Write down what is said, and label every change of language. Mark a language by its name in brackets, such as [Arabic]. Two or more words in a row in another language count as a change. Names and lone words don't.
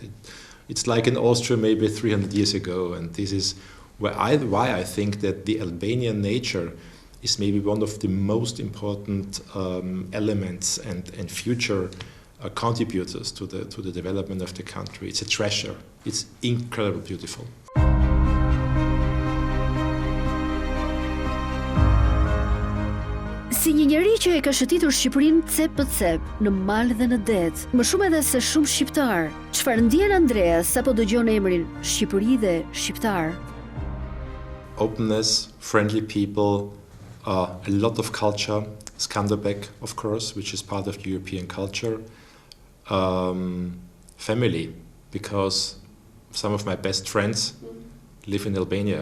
[English] It's like in Austria maybe 300 years ago, and this is why I think that the Albanian nature is maybe one of the most important elements and future contributors to the development of the country. It's a treasure. It's incredibly beautiful. [Albanian] Si një njeri që e ka shëtitur Shqipërinë cep për cep, në mal dhe në det, më shumë edhe se shumë shqiptar, çfarë ndjen Andreas sapo dëgjon emrin Shqipëri dhe shqiptar? [English] Openness, friendly people, a lot of culture, Skanderbeg, of course, which is part of European culture, family, because some of my best friends live in Albania.